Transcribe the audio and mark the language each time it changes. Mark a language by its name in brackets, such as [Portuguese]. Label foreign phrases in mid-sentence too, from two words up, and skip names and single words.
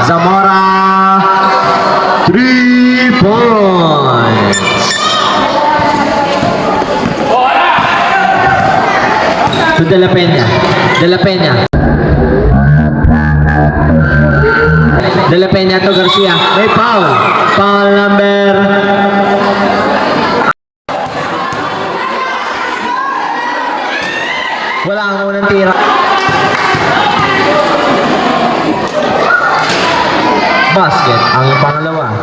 [English] Zamora 3 points. To De La Peña. [Filipino] De La Peña. De La Peña to Garcia. May foul. [English] Foul number. [Filipino] Wala ang unang tira. Basket ang pangalawa.